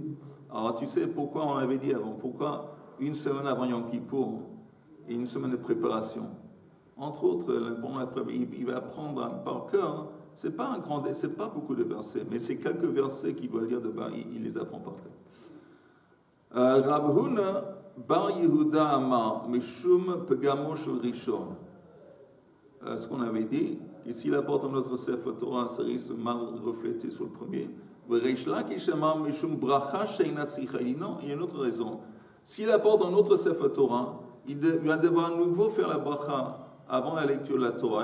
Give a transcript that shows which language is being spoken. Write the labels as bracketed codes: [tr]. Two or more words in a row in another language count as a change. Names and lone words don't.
[fr] Alors tu sais pourquoi on l'avait dit avant, pourquoi une semaine avant Yom Kippour et une semaine de préparation. Entre autres, il va apprendre par cœur. C'est pas beaucoup de versets, mais c'est quelques versets qu'il doit lire de bas, il les apprend par cœur. [he] רב הונא בר יהודה אמר משום פגמו של ראשון. [fr] Ce qu'on avait dit, que s'il apporte un autre Sefer Torah, ça risque de mal refléter sur le premier. [he] ריש לקיש אמר משום ברכה שאינה צריכה. [fr] Non, il y a une autre raison. S'il apporte un autre Sefer Torah, il va devoir à nouveau faire la bracha avant la lecture de la Torah.